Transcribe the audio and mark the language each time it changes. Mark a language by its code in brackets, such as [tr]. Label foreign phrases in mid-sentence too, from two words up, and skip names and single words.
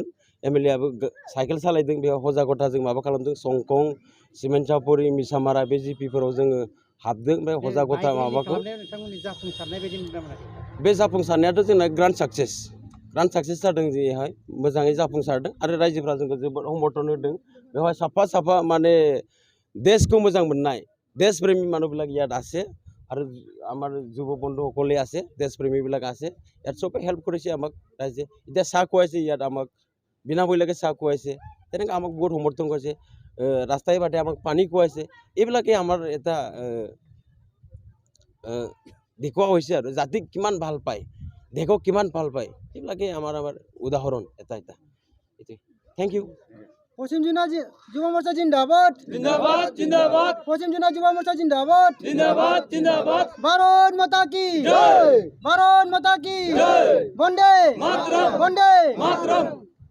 [brx] एमएलएआबो साइकेल सालायदों। बेयाव हजागता जों माबा खालामदों संकं सिमेन्सापुरि मिसामारा बे जिपिफोराव जोङो हाबदों। ओमफ्राय हजागता माबाखौ बे जाफुंसारनायाथ' जोंना ग्रान्ड साक्सेस जादों जेहाय मोजाङै जाफुंसारदों आरो रायजोफ्रा जोंखौ जोबोद समर्थन होदों। बेवहाय साफा साफा माने देशखौ मोजां मोननाय देश प्रेमी [as] মানুহবিলাক ইয়াত আছে আৰু আমাৰ যুৱ বন্ধুসকলে আছে দেশ প্ৰেমীবিলাক আছে ইয়াত চবে হেল্প কৰিছে আমাক ৰাইজে এতিয়া চাহ খুৱাইছে ইয়াত আমাক বিনামূলীয়াকৈ চাহ খুৱাইছে তেনেকৈ আমাক বহুত সমৰ্থন কৰিছে ৰাস্তাই বাটে আমাক পানী খুৱাইছে এইবিলাকে আমাৰ এটা দেখুওৱা হৈছে আৰু জাতিক কিমান ভাল পায় দেশক কিমান ভাল পায় এইবিলাকে আমাৰ উদাহৰণ এটা [en] thank you. [hi] पश्चिम जुनाय जुब मोर्चा जिंदाबाद जिंदाबाद जिंदाबाद पश्चिम जुनाय जुब मोर्चा जिंदाबाद जिंदाबाद जिंदाबाद भारत माता की जय भारत माता की जय वंदे मातरम वंदे मातरम।